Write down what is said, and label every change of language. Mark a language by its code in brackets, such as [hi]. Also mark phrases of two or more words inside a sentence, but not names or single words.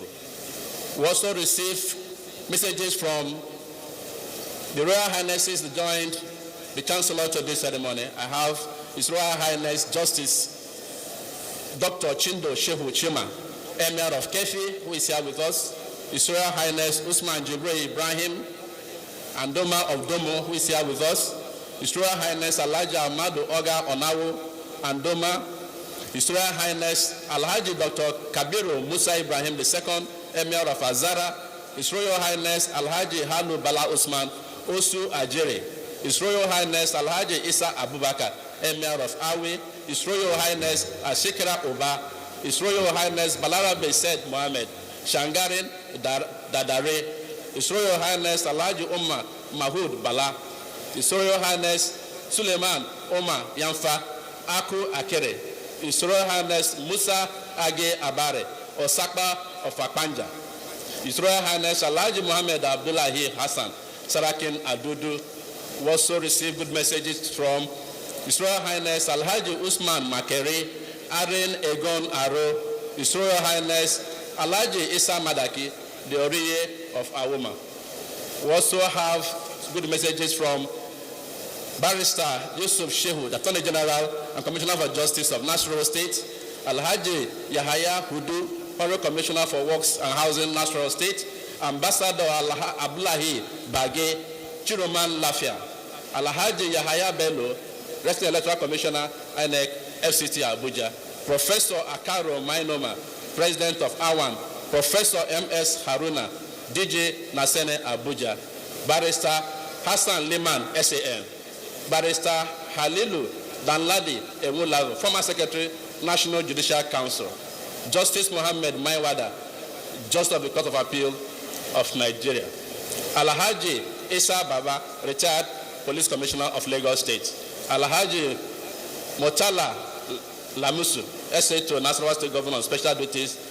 [en] We also received messages from the Royal Highnesses that joined the Chancellor to this ceremony. I have His Royal Highness Justice Dr. Chindo Shehu Chima, Emir of Kefi, who is here with us. His Royal Highness Usman Jibril Ibrahim, and Doma of Domo, who is here with us. His Royal Highness Elijah Amadu Oga Onawo and Doma. His Royal Highness Alhaji Dr. Kabiru Musa Ibrahim II, Emir of Azara. His Royal Highness Alhaji Halu Bala Usman Osu Ajere. His Royal Highness Alhaji Isa Abubakar, Emir of Awi. His Royal Highness Ashikra Oba. His Royal Highness Balara Besed Mohammed Shangarin Dadare. His Royal Highness Alhaji Umar Mahud Bala. His Royal Highness Suleiman Omar Yamfa Aku Akere. His Royal Highness Musa Age Abare Osakba of Akpanja. His Royal Highness Alhaji Muhammad Abdullahi Hassan Sarakin Adudu also received good messages from His Royal Highness Alhaji Usman Makere, Aren Egon Aro, His Royal Highness Alhaji Isa Madaki, the Oriye of Awoma. We also have good messages from Barrister Yusuf Shehu, the Attorney General and Commissioner for Justice of Nasarawa State, Alhaji Yahaya Hudu, Honorary Commissioner for Works and Housing, Nasarawa State, Ambassador Abdullahi Bage, Chiroman Lafia, Alhaji Yahaya Bello, Resident Electoral Commissioner, INEC, FCT Abuja. Professor Akaro Mainoma, President of AWAN. Professor M.S. Haruna, DJ Nasene Abuja. Barrister Hassan Liman, SAN. Barrister Halilu Danladi Emulago, former Secretary, National Judicial Council. Justice Mohammed Maiwada, Justice of the Court of Appeal of Nigeria. Alhaji Isa Baba, retired Police Commissioner of Lagos State. Alhaji Motala Lamusu, SA to Nasarawa State Governor on Special Duties.